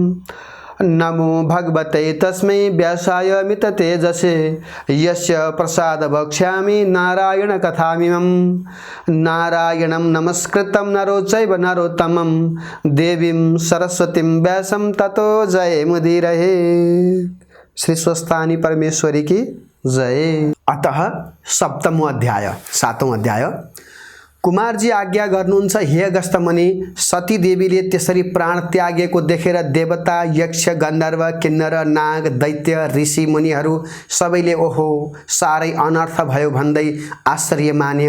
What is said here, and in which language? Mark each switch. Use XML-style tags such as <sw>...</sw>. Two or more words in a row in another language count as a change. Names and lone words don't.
<sa>नमो भगवते तस्मै व्यासाय मिततेजसे यस्य प्रसाद वक्ष्यामि नारायण कथामिमं। नारायणं नमस्कृतं नरो चैव नरोत्तमं देवीं सरस्वतीं व्यासं ततो जयमुदीरये।</sa> <hi>श्री स्वस्तानी परमेश्वरी की जय।</hi> <sa>अतः सप्तमो अध्याय,</sa> <ne>सातौं अध्याय। कुमारजी आज्ञा गर्नुहुन्छ, हे अगस्त्य मुनि, सती देवीले त्यसरी प्राण त्यागेको देखेर देवता, यक्ष, गन्धर्व, किन्नर, नाग, दैत्य, ऋषि मुनिहरू सबैले ओहो साह्रै अनर्थ भयो भन्दै आश्चर्य मान्यो।</ne>